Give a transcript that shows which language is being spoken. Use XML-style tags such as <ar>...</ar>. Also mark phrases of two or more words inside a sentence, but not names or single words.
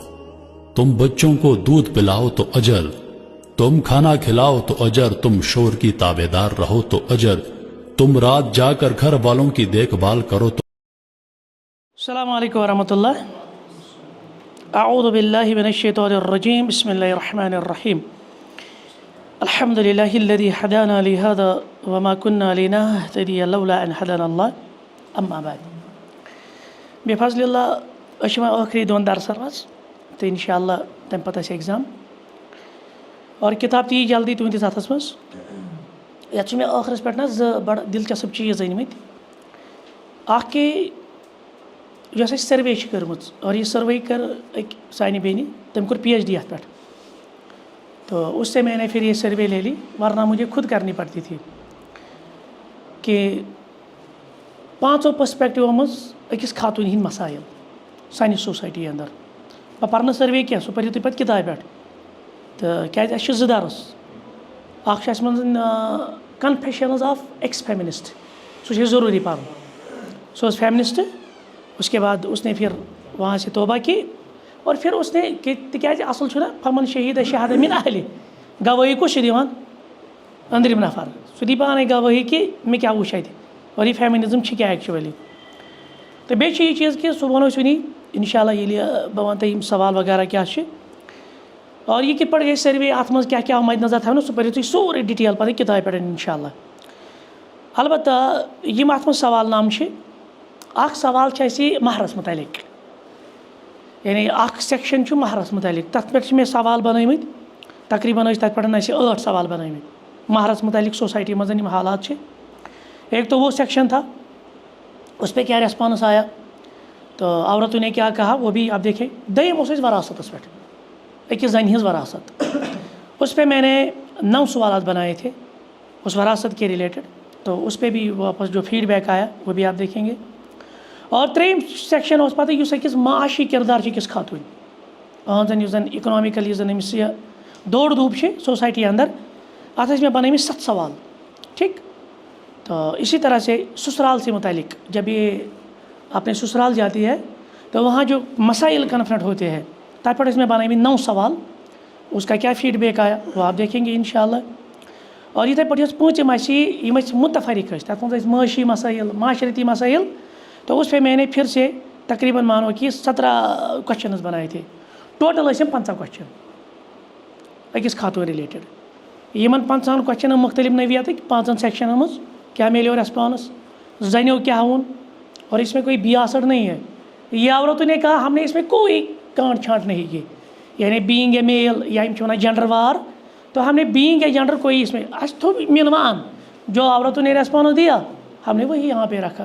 <ur>تم بچوں کو دودھ پلاؤ تو اجر، تم کھانا کھلاؤ تو اجر، تم شور کی تابع دار رہو تو اجر، تم رات جا کر گھر والوں کی دیکھ بھال کرو تو.</ur> <ar>السلام علیکم ورحمۃ اللہ. اعوذ باللہ من الشیطان الرجیم. بسم اللہ الرحمن الرحیم. الحمد للہ الذی ہدانا لہذا وما كنا لنهتدی لولا ان ہدانا اللہ. اما بعد. بفضل اللہ</ar> <ks>أسۍ چھِ وۄنۍ ٲخری دۄن درسن منٛز تہٕ انشاءاللہ تمہِ پتہٕ آسہِ ایگزام اور کتاب تہِ یی جلدی تُہنٛدِس اتھس منٛز. یتھ چھِ مےٚ ٲخرس پٮ۪ٹھ نہ زٕ بڑٕ دلچسپ چیٖز أنۍمٕتۍ. اکھ کہ یۄس اَسہِ سٔروے چھِ کٔرمٕژ اور یہ سٔروے کٔر أکۍ سانہِ بیٚنہِ، تٔمۍ کوٚر پی ایچ ڈی یتھ پٮ۪ٹھ.</ks> <ur>تو اس سے میں نے پھر یہ سروے لے لی، ورنہ مجھے خود کرنی پڑتی تھی کہ 5</ur> <ks>پٔرسپیکٹِوو منٛز أکِس خاتوٗنہِ ہِنٛدۍ مسایل سانہِ سوسایٹی اندر. بہٕ پرٕ نہٕ سٔروے کینٛہہ، سُہ پٔرِو تُہۍ پتہٕ کِتابہِ پٮ۪ٹھ. تہٕ کیٛازِ اَسہِ چھِ 2 درس. اکھ چھُ اَسہِ منٛز کنفیشنز آف ایکس فیمنسٹ، سُہ چھُ ضروٗری پرُن. سُہ اوس فیمنسٹ.</ks> <ur>اس کے بعد اس نے پھر وہاں سے توبہ کی اور پھر اس نے کہ</ur> <ks>تِکیٛازِ اصل چھُنہ</ks> <ar>فمن شہید شہادہ من اہلِ،</ar> <ks>گوٲہی کُس چھُ دِوان؟ أنٛدرِم نفر. سُہ دی پانے گوٲہی کہ مےٚ کیٛاہ وٕچھ اَتہِ اور یہِ فیمنزم چھِ کیٛاہ ایکچُؤلی. تہٕ بیٚیہِ چھِ یہِ چیٖز کہ سُہ وَنو أسۍ وٕنی اِنشاءاللہ ییٚلہِ بہٕ وَنہٕ تۄہہِ یِم سوال وغیرہ کیٛاہ چھِ اور یہِ کِتھ پٲٹھۍ گژھِ سٔروے، اَتھ منٛز کیٛاہ کیٛاہ مَدِ نظر تھاونہٕ، سُہ پٔرِو تُہۍ سورُے ڈِٹیل پَتہٕ کِتابہِ پٮ۪ٹھ اِنشاءاللہ. البتہ یِم اَتھ منٛز سوال نامہٕ چھِ. اکھ سوال چھِ اَسہِ مہرس متعلق، یعنی اکھ سیکشن چھُ مہرس متعلق. تَتھ پٮ۪ٹھ چھِ مےٚ سوال بنٲومٕتۍ، تقریٖباً ٲسۍ تَتھ پٮ۪ٹھ اَسہِ 8 سوال بنٲومٕتۍ مہرس متعلق سوسائٹی منٛز یِم حالات چھِ.</ks> <ur>ایک تو وہ سیکشن تھا، اس پہ کیا ریسپانس آیا تو عورتوں نے کیا کہا وہ بھی آپ دیکھیں.</ur> <ks>دوٚیِم اوس اَسہِ وراثتس پٮ۪ٹھ، أکِس زنہِ ہٕنٛز وراثت.</ks> <ur>اس پہ میں نے 9 سوالات بنائے تھے اس وراثت کے ریلیٹڈ. تو اس پہ بھی واپس جو فیڈ بیک آیا وہ بھی آپ دیکھیں گے.</ur> <ks>اور 3یم سیکشن اوس پتہٕ یُس أکِس معاشی کِردار چھِ أکِس خاتوٗنۍ، أہٕنٛزن یُس زن اِکنامِکل یُس زن أمِس یہِ دوڑ دھوٗپ چھِ سوسائٹی اندر، اتھ ٲسۍ مےٚ بنٲومٕتۍ 7 سوال. ٹھیک.</ks> <ur>تو اسی طرح سے سسرال سے متعلق، جب یہ اپنے سسرال جاتی ہے تو وہاں جو مسائل کنفرنٹ ہوتے ہیں</ur> <ks>تَتھ پٮ۪ٹھ ٲسۍ مےٚ بنٲومٕتۍ 9 سوال.</ks> <ur>اس کا کیا فیڈ بیک آیا وہ آپ دیکھیں گے انشاءاللہ.</ur> <ks>اور یِتھَے پٲٹھۍ یۄس پوٗنٛژِم آسہِ یِم ٲسۍ متفرق ٲسۍ، تَتھ منٛز ٲسۍ معاشی مسائل، معاشرتی مسائل.</ks> <ur>تو اس پہ میں نے پھر سے تقریباً مانو کہ 17 کوشچنز بنائے تھے.</ur> <ks>ٹوٹل ٲسۍ یِم 50 کوشچن أکِس خاتوٗن رِلیٹڈ. یِمن 50 کوشچنن مختلف نوعیتٕکۍ 5 سیکشنن منٛز کیا میلیو ریسپانس، زنیوں کیا ہون،</ks> <ur>اور اس میں کوئی بیاسڑ نہیں ہے. یہ عورتوں نے کہا ہم نے اس میں کوئی کانٹ چھانٹ نہیں کی، یعنی</ur> <en>being a male</en> <ur>یا ہم چھونا جینڈر وار، تو ہم نے</ur> <en>being a gender</en> <ur>کوئی اس میں تو ملوان جو عورتوں نے ریسپانس دیا ہم نے وہی یہاں پہ رکھا.</ur>